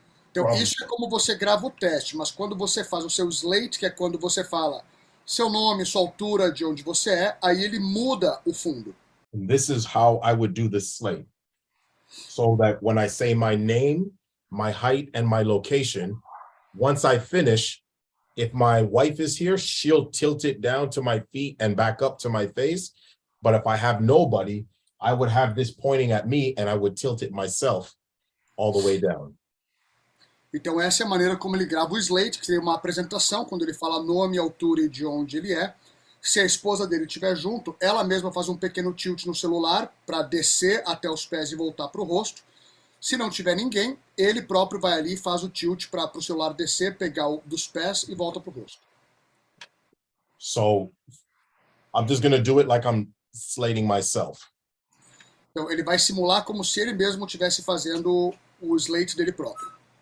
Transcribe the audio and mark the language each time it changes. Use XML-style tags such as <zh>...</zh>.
<pt>Então isso é como você grava o teste, mas quando você faz o seu slate, que é quando você fala seu nome, sua altura, de onde você é, aí ele muda o fundo.</pt> <en>And this is how I would do the slate. So that when I say my name, my height, and my location, once I finish, if my wife is here, she'll tilt it down to my feet and back up to my face. But if I have nobody, I would have this pointing at me and I would tilt it myself all the way down.</en> <pt>Então essa é a maneira como ele grava o slate, que seria uma apresentação, quando ele fala nome, altura e de onde ele é. Se a esposa dele estiver junto, ela mesma faz um pequeno tilt no celular para descer até os pés e voltar para o rosto. Se não tiver ninguém, ele próprio vai ali e faz o tilt para o celular descer, pegar dos pés e volta para o rosto.</pt> <en>So I'm just going to do it like I'm slating myself.</en> <pt>Então ele vai simular como se ele mesmo estivesse fazendo o slate dele próprio.</pt>